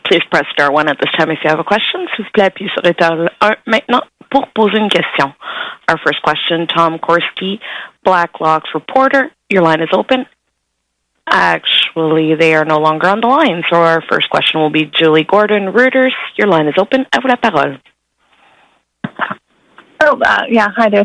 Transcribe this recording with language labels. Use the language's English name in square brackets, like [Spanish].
[English] Please press star 1 at this time if you have a question. [French] S'il vous plaît, appuyez sur étoile 1 maintenant pour poser une question. [English] Our first question, Tom Korski, Blacklock's reporter. Your line is open. Actually, they are no longer on the line. So our first question will be Julie Gordon, Reuters. Your line is open. [French] À vous la parole. [English] Yeah, hi there.